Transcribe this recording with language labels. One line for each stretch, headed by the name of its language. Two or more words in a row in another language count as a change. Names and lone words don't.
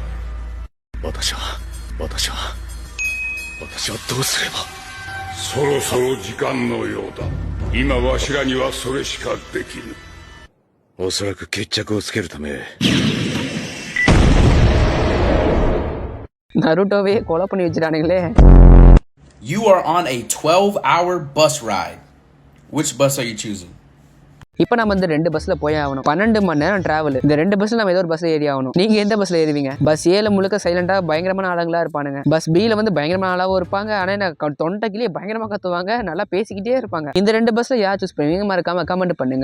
Japanese: 私はどうすれば。そろそろ時間のようだ。今わしらにはそれしかできぬ。おそらく決着をつけるため。
Tamil: நருட்டோவே கொலை பண்ணி வச்சிட்டானுங்களே.
English: You are on a 12-hour bus ride. Which bus are you choosing?
Tamil: இப்ப நம்ம இந்த 2 பஸ்ல போய் ஆகணும். 12 மணி நேரம் டிராவல். இந்த 2 பஸ்ல நம்ம ஏதோ ஒரு பஸ்ல ஏறி ஆகணும். நீங்க எந்த பஸ்ல ஏறுவீங்க? பஸ் ஏல முழுக்க சைலண்டா பயங்கரமான ஆளுங்களா இருப்பானுங்க. பஸ் பி ல வந்து பயங்கரமான ஆளாவும் இருப்பாங்க. ஆனா தொண்டைக்கிலேயே பயங்கரமா கத்துவாங்க, நல்லா பேசிக்கிட்டே இருப்பாங்க. இந்த 2 பஸ்ல யார் சூஸ் பண்ணுவீங்க? மறக்காம கமெண்ட் பண்ணுங்க.